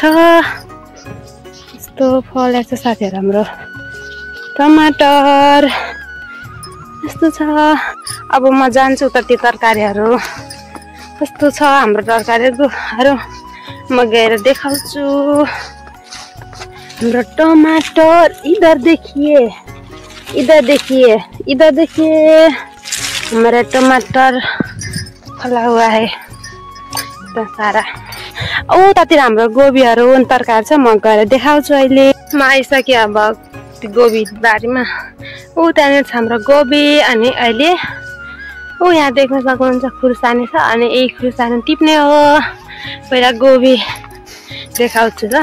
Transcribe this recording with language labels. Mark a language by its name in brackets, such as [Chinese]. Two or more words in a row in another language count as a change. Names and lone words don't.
[Nepali] यस्तो फलेछ साथीहरु हाम्रो टमाटर। यस्तो छ। अब म जान्छु उतातिर तरकारीहरू कस्तो छ हाम्रो तरकारीहरू म गएर देखाउँछु। हाम्रो टमाटर [Hindi] इधर देखिए हमारा टमाटर फला हुआ है इतना सारा। [Nepali] तातिर हाम्रो गोबीहरू तरकारी छ। म गएर देखाउँछु। अहिले म आइसकेँ अब गोबी बारीमा। त्यहाँनिर छ हाम्रो गोबी। अनि अहिले यहाँ देख्न सक्नुहुन्छ खुर्सानी छ। अनि यही खुर्सानी टिप्ने हो। पहिला गोबी देखाउँछु ल।